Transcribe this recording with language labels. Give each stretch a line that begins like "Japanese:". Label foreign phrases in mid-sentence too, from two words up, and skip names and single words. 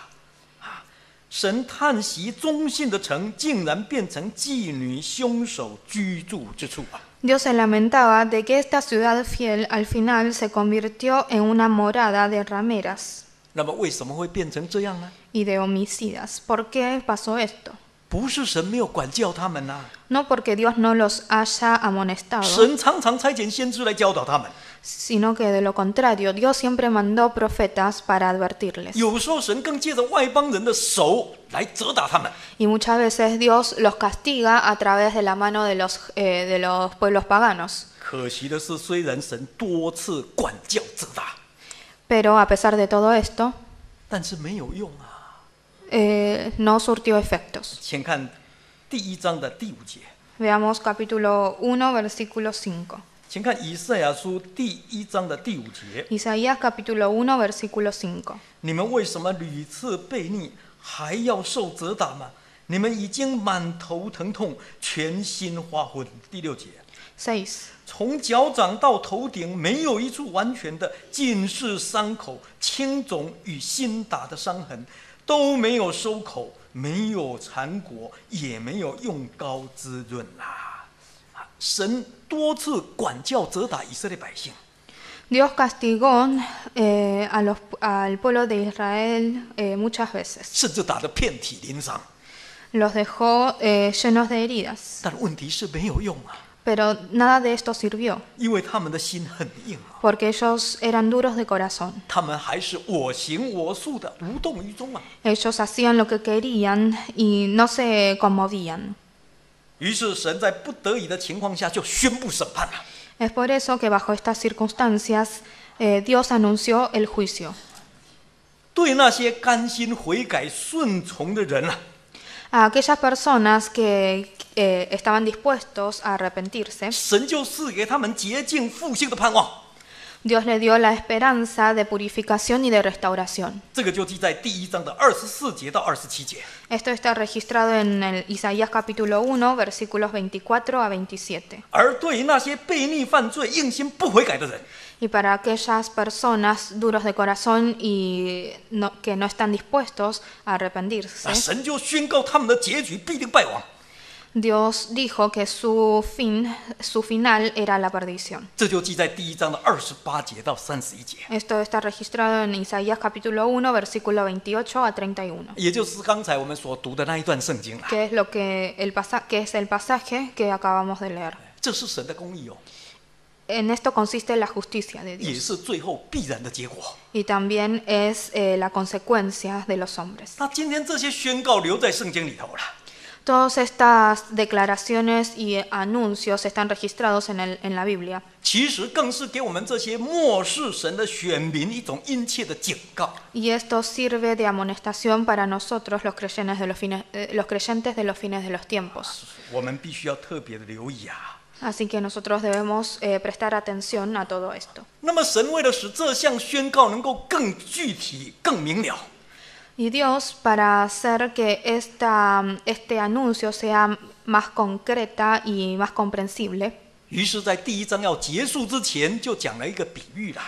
Chinese: 神叹息忠信的城竟然变成妓女、凶手居住之处啊！
Spanish: Dios se lamentaba de que esta ciudad fiel al final se convirtió en una morada de rameras
Chinese: 那么为什么会变成这样呢？
Spanish: y de homicidas. ¿Por qué pasó esto?
Chinese: 不是神没有管教他们呐、
Spanish: No porque Dios no los haya amonestado,
Chinese: 神常常差遣先知来教导他们。
Spanish: sino que de lo contrario, Dios siempre mandó profetas para advertirles.
Chinese: 有时候神更借着外邦人的手来责打他们。
Spanish: Y muchas veces Dios los castiga a través de la mano de los pueblos paganos.
Chinese: 可惜的是，虽然神多次管教责打，
Spanish: Pero a pesar de todo esto,
Chinese: 但是没有用啊。
Spanish: no surtió efectos.
Chinese: 请看第1章的第5节，
Spanish: Veamos capítulo 1, versículo 5.
Chinese: 请看以赛亚书第1章的第5节。
Spanish: Isaías capítulo 1, versículo 5.
Chinese: 你们为什么屡次悖逆，还要受责打吗？你们已经满头疼痛，全心花昏。第6节，
Spanish: 6.
Chinese: 从脚掌到头顶没有一处完全的，尽是伤口、青肿与新打的伤痕，都没有收口，没有缠裹，也没有用膏滋润啦。神多次管教责打以色列百姓，
Spanish: Dios castigó al pueblo de Israel muchas veces.
Chinese: 甚至打得遍体鳞伤。
Spanish: Los dejó llenos de heridas.
Chinese: 但问题是没有用啊，
Spanish: Pero nada de esto sirvió,
Chinese: 因为他们的心很硬啊，
Spanish: porque ellos eran duros de corazón.
Chinese: 他们还是我行我素的，无动于衷啊。
Spanish: Ellos hacían lo que querían y no se conmovían.
Chinese: 于是神在不得已的情况下就宣布审判了。
Spanish: Es por eso que bajo estas circunstancias Dios anunció el juicio.
Chinese: 对那些甘心悔改顺从的人啊，
Spanish: A aquellas personas que estaban dispuestos a arrepentirse,
Chinese: 神就赐给他们洁净复兴的盼望。
Spanish: Dios le dio la esperanza de purificación y de restauración.
Chinese: 这个就记在第1章的24节到27节。
Spanish: Esto está registrado en el Isaías capítulo 1, versículos 24 a 27.
Chinese: 而对于那些悖逆犯罪、硬心不悔改的人，
Spanish: Y para aquellas personas duros de corazón y que no están dispuestos a arrepentirse,
Chinese: 神就宣告他们的结局必定败亡。
Spanish: Dios dijo que su final era la perdición.
Chinese: 这就记在第1章的28节到31节，
Spanish: Esto está registrado en Isaías capítulo 1, versículo 28 a 31.
Chinese: 也就是刚才我们所读的那一段圣经了。
Spanish: Que es que es el pasaje que acabamos de leer.
Chinese: 这是神的公义哦，
Spanish: En esto consiste la justicia de
Chinese: 也
Spanish: Dios
Chinese: 是最后必然的结果。
Spanish: y también es la consecuencia de los hombres.
Chinese: 那今天这些宣告留在圣经里头了。
Spanish: Todas estas declaraciones y anuncios están registrados en la Biblia
Chinese: 其实更是给我们这些漠视神的选民一种殷切的警告。
Spanish: y esto sirve de amonestación para nosotros los creyentes de los fines de los tiempos.
Chinese: 我们必须要特别的留意啊。
Spanish: Así que nosotros debemos prestar atención a todo esto.
Chinese: 那么神为了使这项宣告能够更具体、更明了，
Spanish: Y Dios, para hacer que este anuncio sea más concreta y más comprensible,
Chinese: 于是，在第1章要结束之前，就讲了一个比喻啦。